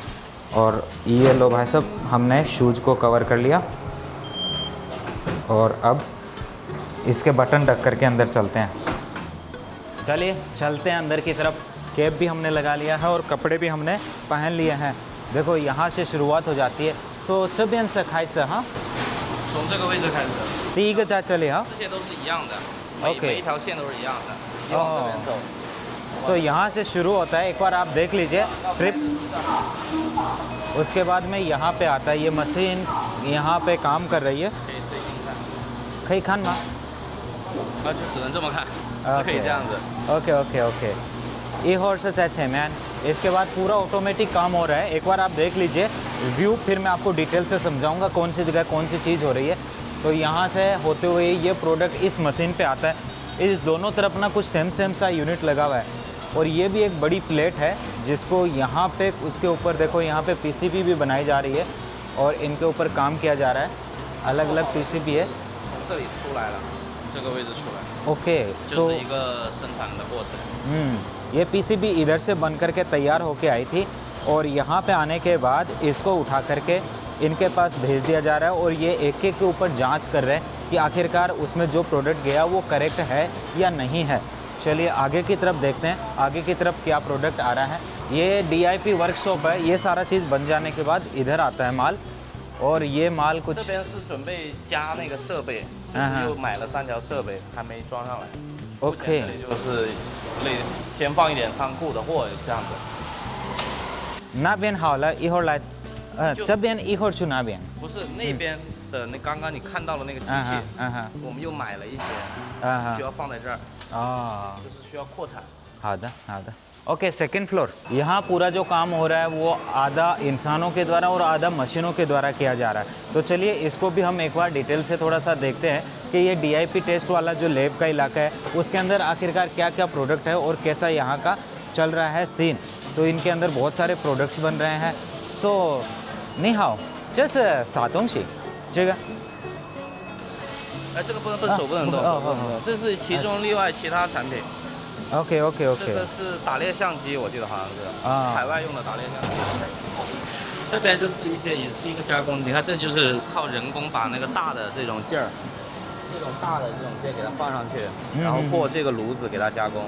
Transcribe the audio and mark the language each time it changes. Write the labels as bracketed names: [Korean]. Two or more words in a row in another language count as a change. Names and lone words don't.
[Hindi] और ये लो भाई साहब, हमने शूज़ को कवर कर लिया और अब इसके बटन ढक करके अंदर चलते हैं। चलिए चलते हैं अंदर की तरफ। कैप भी हमने लगा लिया है और कपड़े भी हमने पहन लिए हैं। देखो यहाँ से शुरुआत हो जाती है। [Chinese] तो 这边是开始哈，从这个位置开始，第一个在这里哈。这些都是一样的， OK 每一条线都是一样的。你往这边走， [Hindi] तो यहाँ से शुरू होता है, एक बार आप देख लीजिए ट्रिप। उसके बाद में यहाँ पे आता है ये मशीन, यहाँ पे काम कर रही है। [Chinese] 可以自己看，可以看吗？就只能这么看，是可以这样子。 [English] OK OK OK. [Hindi] ये हॉर्स है 6 मैन। इसके बाद पूरा ऑटोमेटिक काम हो रहा है। एक बार आप देख लीजिए व्यू, फिर मैं आपको डिटेल से समझाऊंगा कौन सी जगह कौन सी चीज़ हो रही है। तो यहाँ से होते हुए ये प्रोडक्ट इस मशीन पे आता है। इस दोनों तरफ ना कुछ सेम सा यूनिट लगा हुआ है और ये भी एक बड़ी प्लेट है जिसको यहाँ पे उसके ऊपर देखो यहाँ पे PCB भी बनाई जा रही है और इनके ऊपर काम किया जा रहा है। अलग अलग PCB है। [Chinese] 从这里出来了，这个位置出来， ओके 就 सो 是一个生产的过程。 [Hindi] ये PCB इधर से बन करके तैयार होके आई थी और यहाँ पे आने के बाद इसको उठा करके इनके पास भेज दिया जा रहा है और ये एक एक के ऊपर जांच कर रहे हैं कि आखिरकार उसमें जो प्रोडक्ट गया वो करेक्ट है या नहीं है। चलिए आगे की तरफ देखते हैं आगे की तरफ क्या प्रोडक्ट आ रहा है। ये [English] DIP workshop [Hindi] है। ये सारा चीज़ बन जाने के बाद इधर आता है माल और ये माल कुछ [Chinese] 这边是准备加那个设备，就是又买了3条设备，还没装上来。目前 OK 这里就是类先放一点仓库的货这样子。那边好了，一会儿来，这边一会儿去那边。不是那边的那刚刚你看到的那个机器，我们又买了一些，需要放在这儿， 就是需要扩产。 [Hindi] हाँ दा ओके। [English] second floor. [Hindi] यहाँ पूरा जो काम हो रहा है वो आधा इंसानों के द्वारा और आधा मशीनों के द्वारा किया जा रहा है। तो चलिए इसको भी हम एक बार डिटेल से थोड़ा सा देखते हैं कि ये [English] DIP test [Hindi] वाला जो लैब का इलाका है उसके अंदर आखिरकार क्या क्या प्रोडक्ट है और कैसा यहाँ का चल रहा है सीन। तो इनके अंदर बहुत सारे प्रोडक्ट्स बन रहे हैं। [Chinese] सो 你好这是啥东西？这个这个不能手不能动，手不能动，这是其中另外其他产品。 [English] OK OK [Chinese] 这 OK 个是打猎相机，我记得好像是啊海外用的打猎相机。这边就是一些也是一个加工，你看这就是靠人工把那个大的这种件儿，这种大的这种件给它放上去，然后过这个炉子给它加工。